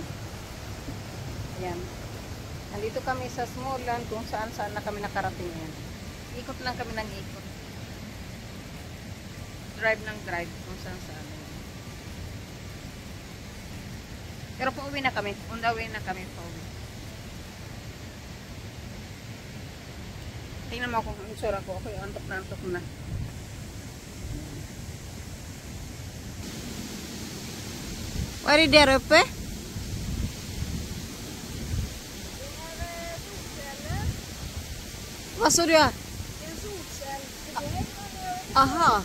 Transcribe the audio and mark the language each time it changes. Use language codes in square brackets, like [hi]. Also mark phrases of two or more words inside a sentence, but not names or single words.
[tl] Yan. Nandito kami sa Smolan, kung saan na kami nakarating yan. Ikot lang kami ng ikot. Drive ng drive, kung saan. Pero pauwi na kami. [en] On the way [tl] na kami pauwi. Tingnan mo kung ang sura ko. Okay, antok na. [sv] Var är det där uppe? Vad sa du? En solcell. Aha.